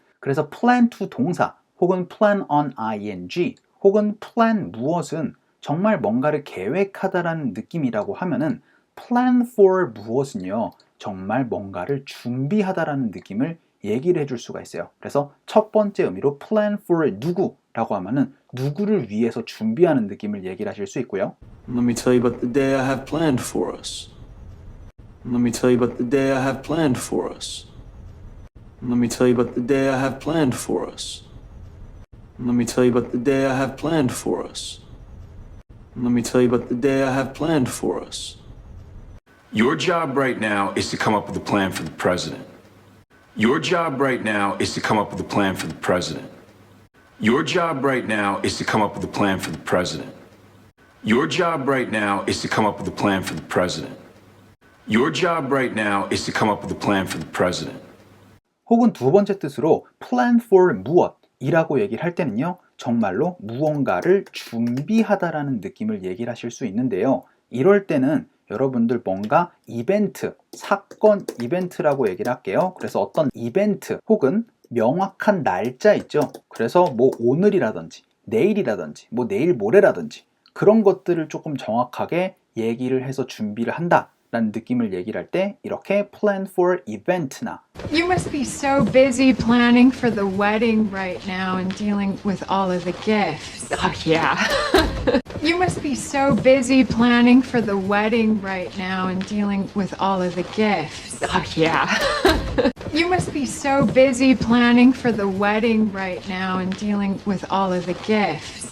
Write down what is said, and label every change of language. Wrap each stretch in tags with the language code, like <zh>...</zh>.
<ko>그래서 plan to 동사 혹은 plan on ing 혹은 plan 무엇은 정말 뭔가를 계획하다라는 느낌이라고 하면은 plan for 무엇은요. 정말 뭔가를 준비하다라는 느낌을 얘기를 해줄 수가 있어요. 그래서 첫 번째 의미로 plan for 누구라고 하면은 누구를 위해서 준비하는 느낌을 얘기를 하실 수 있고요.</ko> <en>Let me tell you about the day I have planned for us. Let me tell you about the day I have planned for us. Let me tell you about the day I have planned for us. Let me tell you about the day I have planned for us. Let me tell you about the day I have planned for us. Your job right now is to come up with a plan for the president. Your job right now is to come up with a plan for the president. Your job right now is to come up with a plan for the president. Your job right now is to come up with a plan for the president. Your job right now is to come up with a plan for the president.</en> <ko>혹은 두 번째 뜻으로 plan for 무엇이라고 얘기를 할 때는요. 정말로 무언가를 준비하다라는 느낌을 얘기를 하실 수 있는데요. 이럴 때는 여러분들 뭔가 이벤트, 사건 이벤트라고 얘기를 할게요. 그래서 어떤 이벤트 혹은 명확한 날짜 있죠. 그래서 뭐 오늘이라든지 내일이라든지 뭐 내일 모레라든지 그런 것들을 조금 정확하게 얘기를 해서 준비를 한다 라는 느낌을 얘기를 할 때 이렇게 plan for event나</ko> <en>You must be so busy planning for the wedding right now and dealing with all of the gifts. Oh, yeah. You must be so busy planning for the wedding right now and dealing with all of the gifts. Oh, yeah. You must be so busy planning for the wedding right now and dealing with all of the gifts.</en>